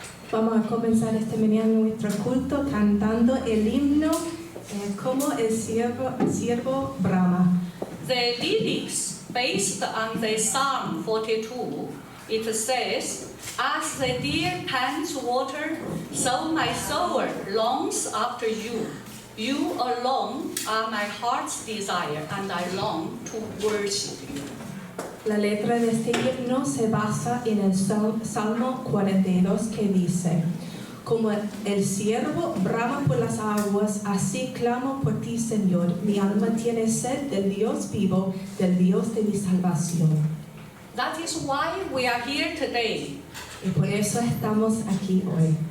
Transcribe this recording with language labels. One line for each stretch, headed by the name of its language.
Spanish: Vamos a comenzar este mañana nuestro culto cantando el himno como el siervo brama.
English: The lyrics based on the Psalm 42, it says, "As the deer pants water, so my soul longs after you. You alone are my heart's desire, and I long to worship you."
Spanish: La letra de este himno se basa en el Salmo 42 que dice: Como el siervo brama por las aguas, así clamo por ti, Señor. Mi alma tiene sed del Dios vivo, del Dios de mi salvación.
English: That is why we are here today.
Spanish: Y por eso estamos aquí hoy.